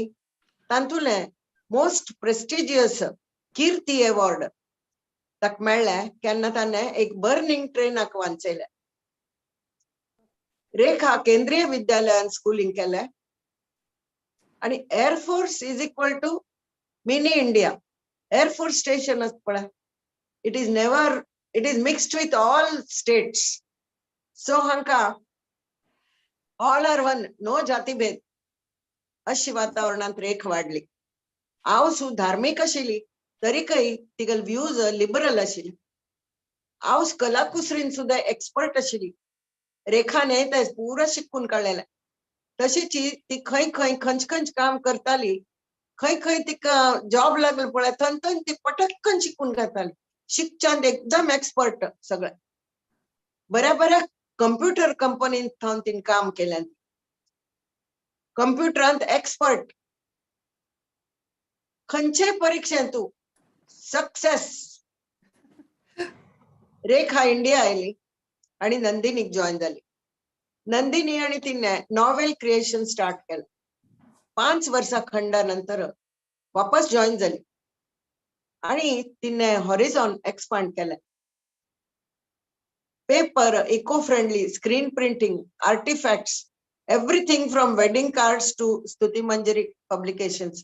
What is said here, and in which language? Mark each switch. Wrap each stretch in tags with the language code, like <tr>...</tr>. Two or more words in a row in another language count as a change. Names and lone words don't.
<kok>तांतुले</kok> <en>most prestigious</en> <kok>कीर्ती अवॉर्ड ताका मेळ्ळें केन्ना ताणें एक</kok> <en>burning train</en> <kok>वाचयलें. रेखा केंद्रीय विद्यालयान स्कूलिंग केलें आणि</kok> <en>Airforce is equal to mini India.</en> <kok>एअरफोर्स स्टेशन पळय,</kok> <en>It is mixed with all states.</en> <kok>सो हांकां</kok> <en>all are one, no</en> <kok>जातीभेद अशी वातावरणात रेख वाढली. हांव सु धार्मीक आशिल्ली तरीकय तिगल</kok> <en>views liberal</en> <kok>आशिल्ली. हांव कलाकुसरीन सुद्धा एक्सपर्ट आशिल्ली. रेखाने ते पुरो शिकून काडलेलें. तशीच ती खंय खंय खंच काम करताली, खंय तिका जॉब लागलो पळय थंय ती पटकन शिकून घेताली. शिकच्यान एकदम एक्सपर्ट सगळें. बऱ्या कंप्युटर कंपनीत थांवन तिने काम केलें. कंप्युटरांत एक्सपर्ट. खंयचे परीक्षेंत तू सक्सेस. रेखा इंडिया आयली आणि नंदिनीक जॉईन जाली. नंदिनी आणि तिने नॉवेल क्रिएशन स्टार्ट केलं. 5 वर्सां खंडा नंतर वापस जॉईन झाली आणि तिने</kok> <en>horizon expand</en> <kok>केलं.</kok> <en>Paper, eco friendly, screen printing, artifacts, everything from wedding cards to Stuti Manjari publications.</en>